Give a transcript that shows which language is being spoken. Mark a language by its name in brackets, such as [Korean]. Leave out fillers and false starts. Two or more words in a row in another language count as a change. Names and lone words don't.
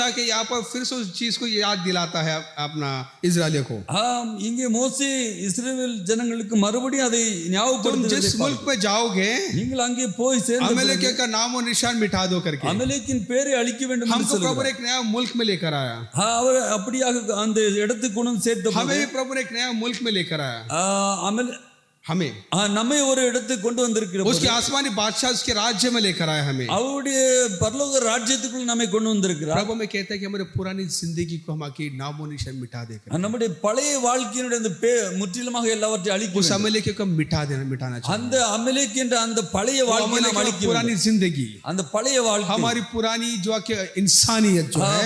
[Hindi] के यहाँ पर फिर से उस चीज को याद दिलाता है अपना इजरायलियों को। [Tamil] இங்கே மோசே இஸ்ரவேல் ஜனங்களுக்கு மறுபடியும் அதை [Hindi] तुम [Tamil] ஞாபகப்படுத்துவதை [Hindi] जिस मुल्क में जाओगे, [Tamil] நீங்கள் அங்கே போய் சேர்ந்து [Hindi] अमेलेक का नाम और निशान मिटा दो करके [Tamil] அமலேக்கின் பேரை அழிக்க வேண்டும் என்று [Hindi] हमको प्रभु [Tamil] சொல்கிறார். [Hindi] ने एक नया मुल्क में लेकर आया। [Tamil] அவர் அப்படியாக அந்த இடத்துக்கு கொண்டு சேர்த்த [Hindi] हमें भी प्रभु ने एक नया मुल्क में लेकर आया। हमें [Tamil] நம்மை ஒரு இடத்துக்கு கொண்டு வந்திருக்கிற போது, [Hindi] उसके आसमानी बादशाह उसके राज्य में लेकर आया हमें। [Tamil] அவருடைய பரலோக ராஜ்யத்துக்குள் நம்மை கொண்டு வந்திருக்கிறார். [Hindi] प्रभु में कहता है कि हमारे पुरानी जिंदगी को हम आके नामो निशान मिटा देकर [Tamil] நம்முடைய பழைய வாழ்க்கையினுடைய அந்த முற்றிலுமாக எல்லாவற்றையும் அழிக்க [Hindi] उस [Tamil] வேண்டும். [Hindi] अमेलेक को मिटाना चाहिए। [Tamil] அந்த அமலேக் என்ற அந்த பழைய வாழ்க்கையை நாம் அழிக்க [Hindi] पुरानी [Tamil] வேண்டும். [Hindi] जिंदगी, [Tamil] அந்த பழைய வாழ்க்கை, [Hindi] हमारी पुरानी जो आके इंसानियत जो है,